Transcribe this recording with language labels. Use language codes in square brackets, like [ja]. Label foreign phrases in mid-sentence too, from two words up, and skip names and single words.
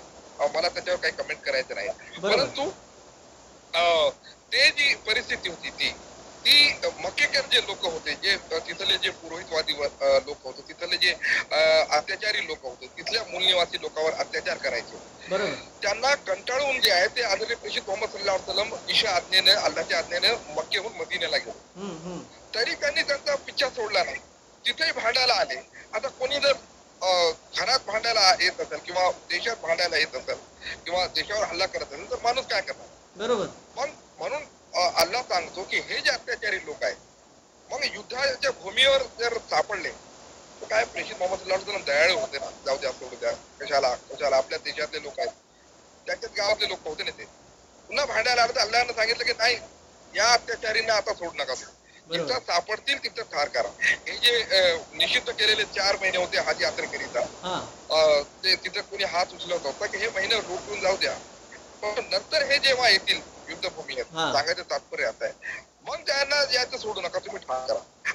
[mr] मला त्याच्यावर काही कमेंट करायचं नाही. परंतु ते जी परिस्थिती होती ती मक्केकर जे लोक होते, जे तिथले जे पुरोहितवादी लोक होते, तिथले जे अत्याचारी लोक होते, तिथल्या मूलनिवासी लोकांवर अत्याचार करायचे, त्यांना कंटाळून जे आहे ते आदरणीय प्रेषित मोहम्मद [ar] صلى الله عليه وسلم [mr] ईशा आज्ञेने, अल्लाहच्या आज्ञेने मक्केहून मदीनेला गेले. तरी त्यांनी त्यांचा पिच्छा सोडला नाही. तिथेही भांडायला आले. आता कोणी जर घरात भांडायला येत असेल किंवा देशात भांडायला येत असेल किंवा देशावर हल्ला करत असेल तर माणूस काय करणार? बरोबर. मग म्हणून अल्लाह सांगतो की हे जे अत्याचारी लोक आहेत मग युद्धाच्या भूमीवर जर सापडले तर काय प्रेषित मोहम्मद [ar] صلى الله عليه وسلم [mr] दयाळू होते ना, जाऊ द्या सोडू द्या, कशाला आपल्या देशातले लोक आहेत, त्यांच्याच गावातले लोक होते ना, ते पुन्हा भांडायला आलं तर अल्लाहनं सांगितलं की नाही, या अत्याचारींना आता सोडू नका, जिथं सापडतील तिथं ठार करा. हे जे निषिद्ध केलेले 4 महिने होते हज यात्रेकरिता, ते तिथं कोणी हात उचलत होता की हे महिने रोखून जाऊ द्या, पण नंतर हे जेव्हा येतील युद्धभूमीत, सांगायचं तात्पर्य आता आहे, मग त्यांना यायचं सोडू नका, तुम्ही ठार करा.